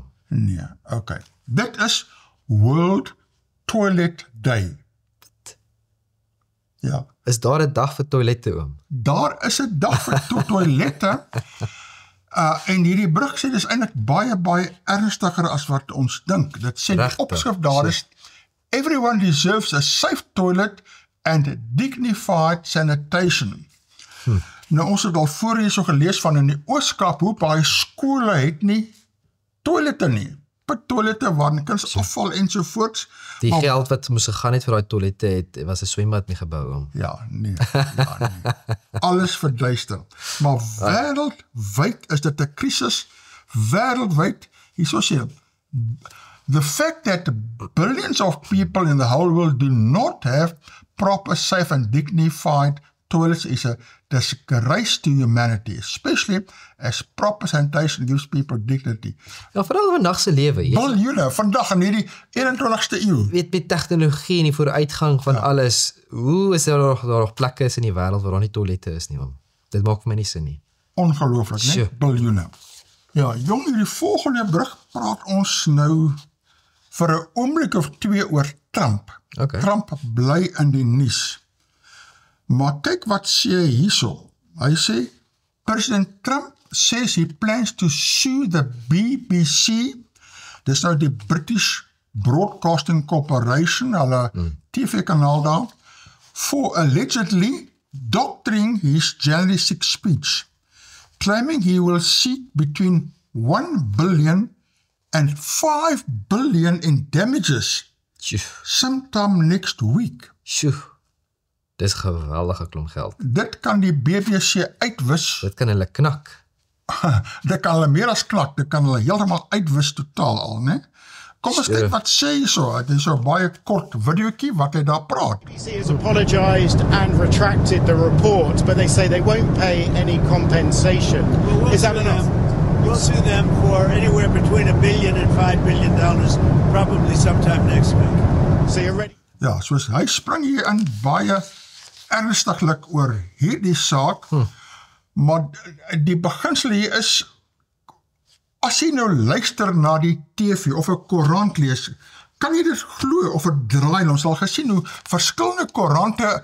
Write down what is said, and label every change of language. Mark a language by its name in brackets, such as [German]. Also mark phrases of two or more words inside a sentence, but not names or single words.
[Afrikaans] Nee, okay. Dit is World Toilet Day. Ja. Is daar 'n dag vir toilette oom? Daar is 'n dag vir toilette. En hierdie brug sê dis eintlik baie ernstiger as wat ons dink. Dit sê die opskrif daar is [English] everyone deserves a safe toilet and dignified sanitation. [Afrikaans] Nou ons het al voor hier so gelees van in die Oos-Kaap hoe baie skole het nie toilette nie. Toilette waar kunsafval ensovoorts. Die geld wat moes gegaan het vir daai toilette het was 'n swembad nie gebou om. Ja, nee. Alles verduister. Maar wêreldwyd is dit 'n krisis. Wêreldwyd, hierso sê [English] the fact that billions of people in the whole world do not have proper, safe and dignified toilets is a disgrace to humanity, especially as proper sanitation gives people dignity. [Afrikaans] Ja, veral vandag se lewe. Biljoene, vandag in hierdie 21ste eeu. Weet met tegnologie en die vooruitgang van alles, hoe is daar nog plekke is in die wêreld waar daar nie toilette is nie, man? Dit maak vir my nie sin nie. Ongelooflik, né? Biljoene. Ja, jong, hierdie volgende brug praat ons nou vir 'n oomblik of 2 oor Trump. Okay. Trump bly in die nuus. Maar kyk wat sê hy hierso. Hy sê, [English] President Trump says he plans to sue the BBC, [Afrikaans] dis nou die British Broadcasting Corporation, hulle TV-kanaal daar, [English] for allegedly doctoring his journalistic speech, claiming he will seek between 1 billion and 5 billion in damages sometime next week. [Afrikaans] Dis geweldige klomp geld. Dit kan die BBC uitwis. Dit kan hulle knak. Dit kan hulle meer as knak, dit kan hulle heeltemal uitwis totaal al, né? Kom ons kyk wat sê hy so. Dit is so baie kort videoetjie wat hy daar praat. [English] The BBC has apologized and retracted the report, but they say they won't pay any compensation. Is that enough? We'll sue them for anywhere between $1 billion and $5 billion, probably sometime next week. So you're ready? [Afrikaans] Ja, soos hy spring hier in baie ernstiglik oor hierdie saak, maar die beginsel hier is, as jy nou luister na die TV of 'n koerant lees, kan jy dit glo of dit draai, ons sal gesien hoe verskillende koerante